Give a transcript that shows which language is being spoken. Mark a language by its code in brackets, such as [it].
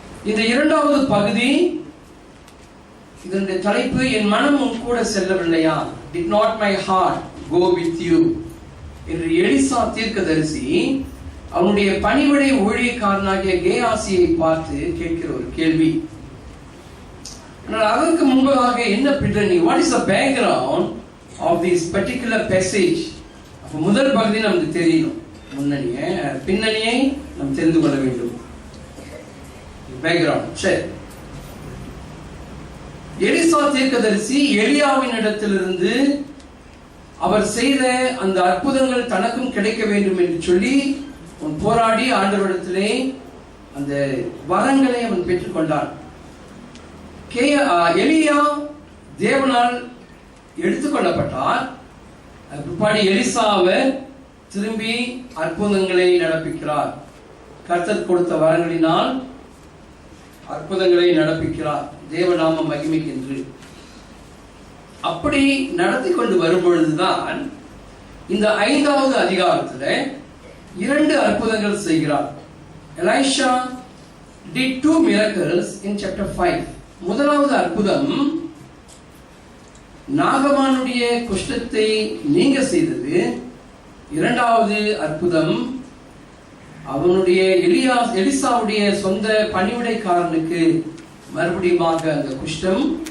[ta] இந்த 2வது பகுதி, இதனுடைய தலைப்பு என் மனம் உன் கூட செல்லவில்லையா? [en] Did not my heart go with you? [ta] என்று எலிசா தீர்க்கதரிசி அவனுடைய பணிவிடை ஊழியக்காரனாகிய கேயாசியை பார்த்து கேட்கிற ஒரு கேள்வி. ஆனால் அதற்கு முன்பதாக என்ன பின்னணி? [en] What is the background of this particular passage? [ta] அப்ப முதல் பகுதி நமக்கு தெரியணும், பின்னணியை நாம் தெரிந்து கொள்ள வேண்டும். பேக்ரவுண்ட். சரி, எலிசா தீர்க்கதரிசி எலியாவின் இடத்திலிருந்து அவர் செய்த அந்த அற்புதங்கள் தனக்கும் கிடைக்க வேண்டும் என்று சொல்லி அவன் போராடி ஆண்டவரிடத்திலே அந்த வரங்களை அவன் பெற்றுக்கொண்டான். எலியா தேவனால் எடுத்துக்கொள்ளப்பட்டார். அதுபாடி எலிசாவை திரும்பி அற்புதங்களை நடப்பிக்கிறார். கர்த்தர் கொடுத்த வரங்களினால் அற்புதங்களை நடப்பிக்கிறார், தேவநாம மகிமைக்கென்று. அப்படி நடத்தி கொண்டு வரும்பொழுதுதான் இந்த 5வது அதிகாரத்துல 2 அற்புதங்கள் செய்கிறார். [en] Elisha did 2 miracles in chapter 5. [ta] முதலாவது அற்புதம் நாகமானுடைய குஷ்டத்தை நீங்க செய்தது. 2வது அற்புதம் அவனுடைய எலிசாவுடைய சொந்த பணிவிடைக்காரனுக்கு மறுபடியுமாக அந்த குஷ்டம்.